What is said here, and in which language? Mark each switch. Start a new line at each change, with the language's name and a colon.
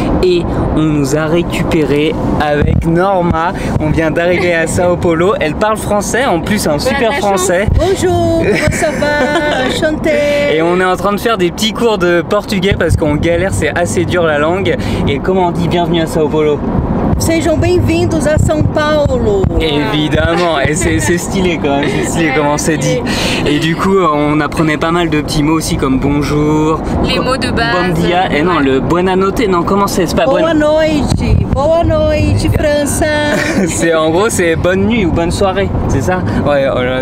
French: Et on nous a récupéré avec Norma. On vient d'arriver à Sao Paulo. Elle parle français, en plus un super français. Bonjour, comment ça va? Enchanté. Et on est en train de faire des petits cours de portugais parce qu'on galère, c'est assez dur la langue. Et comment on dit bienvenue à Sao Paulo?
Portuguese: Sejam bem-vindos a São Paulo.
French: Évidemment, et c'est stylé quand même, c'est stylé comment c'est dit. Et du coup, on apprenait pas mal de petits mots aussi comme bonjour, Les mots de base.
Portuguese: bon dia,
French: et non, le
Italian: buona notte,
French: non, comment c'est pas
Portuguese: Boa noite, França.
French: C'est en gros, c'est bonne nuit ou bonne soirée, c'est ça? Ouais, voilà.